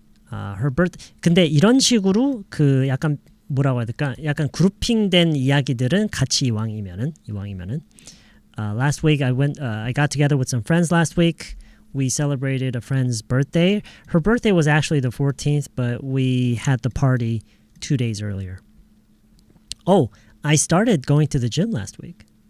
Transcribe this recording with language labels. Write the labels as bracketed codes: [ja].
[en] Her birthday. [ko] 근데 이런 식으로 그 약간 뭐라고 해야 될까? 약간 그룹핑된 이야기들은 같이 이왕이면은 [en] last week I got together with some friends last week. We celebrated a friend's birthday. Her birthday was actually the 14th, but we had the party 2 days earlier. I started going to the gym last week.